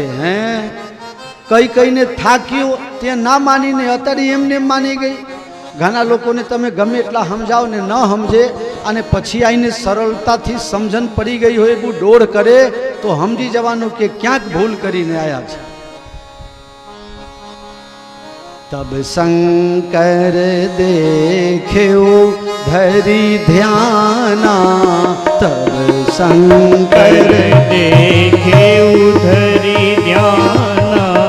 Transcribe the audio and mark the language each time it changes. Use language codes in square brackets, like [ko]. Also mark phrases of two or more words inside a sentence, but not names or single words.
[gu] હે કઈ કઈને થાક્યું તે ના માનીને અત્યારે એમને માની ગઈ. ઘણા લોકોને તમે ગમે એટલા સમજાવો ને ન સમજે, અને પછી આવીને સરળતાથી સમજણ પડી ગઈ હોય એવું ડોળ કરે તો સમજી જવાનું કે ક્યાંક ભૂલ કરીને આવ્યા છે. [awa] तब शंकर देख्यो धरी ध्याना, तब शंकर देख्यो धरी ध्याना,